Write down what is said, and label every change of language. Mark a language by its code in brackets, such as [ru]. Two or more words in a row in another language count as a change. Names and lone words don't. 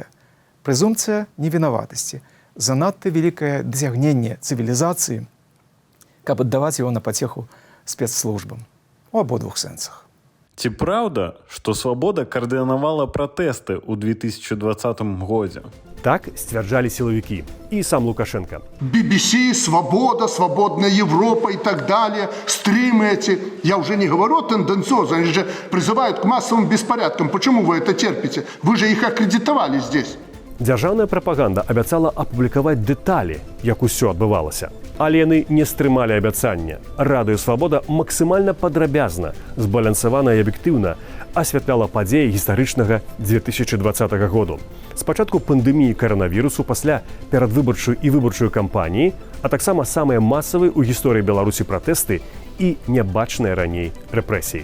[be] Прэзумпцыя невінаватасці – занадта вялікае дасягненне цывілізацыі, каб аддаваць яго на пацеху спецслужбам у абодвух сэнсах. Ці праўда, што Свабода каардынавала пратэсты ў 2020 годзе? Так сцвярджалі сілавікі і сам Лукашенко. [ru] BBC, Свобода, Свободная Европа и так далее, стримы эти. Я уже не говорю тенденциозно, они же призывают к массовым беспорядкам. Почему вы это терпите? Вы же их аккредитовали здесь. [be] Дзяржаўная прапаганда абяцала апублікаваць дэталі, як усё адбывалася. Але яны не стрымалі абяцання. Радыё Свабода максімальна падрабязна, збалансавана і аб'ектыўна асвятляла падзеі гістарычнага 2020 году. Спачатку пандэміі каранавірусу, пасля перадвыбарчую і выбарчую кампаніі, а таксама самыя масавыя ў гісторыі Беларусі пратэсты і нябачныя раней рэпрэсіі.